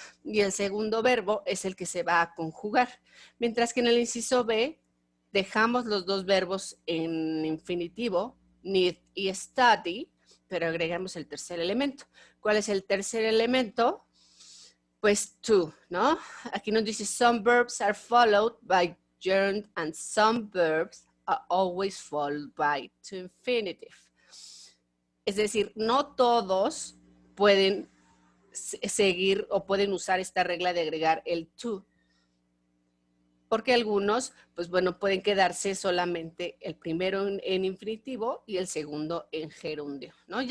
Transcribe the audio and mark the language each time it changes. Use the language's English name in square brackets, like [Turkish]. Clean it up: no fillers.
[Spanish] Y el segundo verbo es el que se va a conjugar. Mientras que en el inciso B dejamos los dos verbos en infinitivo, need y study, pero agregamos el tercer elemento. ¿Cuál es el tercer elemento? Pues to, ¿no? Aquí nos dice [English] some verbs are followed by gerund and some verbs are always followed by to infinitive. [Spanish] Es decir, no todos pueden seguir o pueden usar esta regla de agregar el to, porque algunos, pues bueno, pueden quedarse solamente el primero en infinitivo y el segundo en gerundio, ¿no?